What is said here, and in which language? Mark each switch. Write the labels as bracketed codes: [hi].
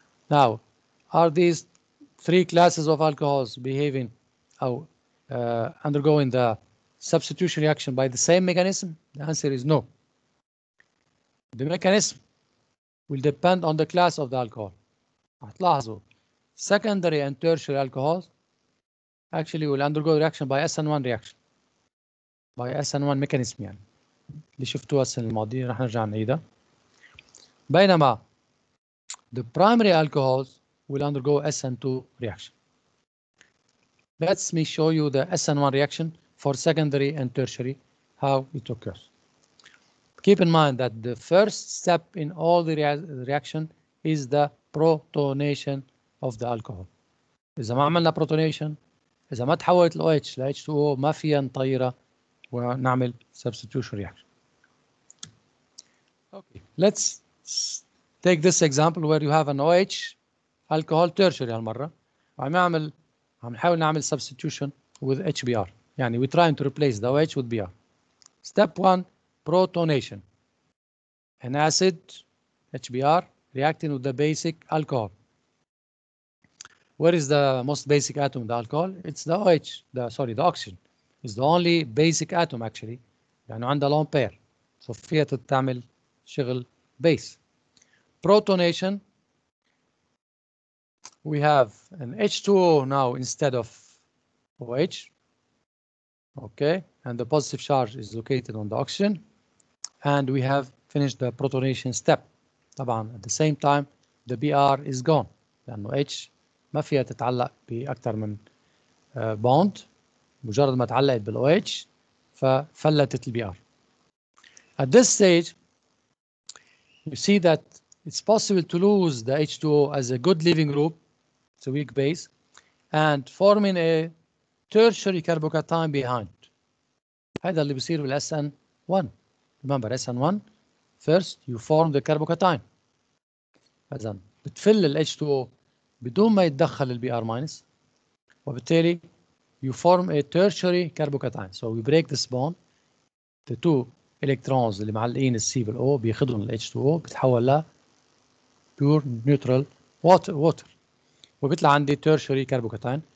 [en] Now, are these three classes of alcohols behaving or undergoing the substitution reaction by the same mechanism? The answer is no. The mechanism will depend on the class of the alcohol. [ar] هتلاحظوا [en] secondary and tertiary alcohols actually will undergo reaction by SN1 reaction. By SN1 mechanism [ar] يعني. اللي شفتوها السنة الماضية رح نرجع نعيدها. بينما [en] the primary alcohols will undergo SN2 reaction. Let me show you the SN1 reaction for secondary and tertiary, how it occurs. Keep in mind that the first step in all the reaction is the protonation of the alcohol. [ar] إذا ما عملنا protonation, إذا ما تحولت ال OH ل H2O ما فيها نطيرها ونعمل [en] substitution reaction. Okay, let's take this example where you have an OH alcohol tertiary [ar] هالمرة وعم نحاول نعمل [en] substitution with HBr. [ar] يعني [en] we're trying to replace the OH with Br. Step 1, protonation. An acid, HBr, reacting with the basic alcohol. Where is the most basic atom in the alcohol? It's the OH, the oxygen. It's the only basic atom actually. [ar] يعني عندها [en] lone pair. So [ar] فيها تعمل شغل base. [en] Protonation, we have an H2O now instead of OH. Okay, and the positive charge is located on the oxygen. And we have finished the protonation step. [ar] طبعا [en] at the same time the Br is gone [ar] لأنه [en] H [ar] ما فيها تتعلق بأكثر من [en] bond. [ar] مجرد ما تعلقت بال OH ففلتت ال Br. [en] At this stage you see that it's possible to lose the H2O as a good leaving group, it's a weak base, and forming a tertiary carbocation behind. [ar] هذا اللي بيصير بال SN1. [en] Remember SN1 first you form the carbocation. [ar] إذا بتفل ال H2O بدون ما يتدخل ال Br minus وبالتالي [en] you form a tertiary carbocation. So we break this bond. The two electrons [ar] اللي معلقين ال C بال O بياخدهم ال H2O بتحول ل [en] pure neutral water [ar] وبيطلع عندي [en] tertiary carbocation.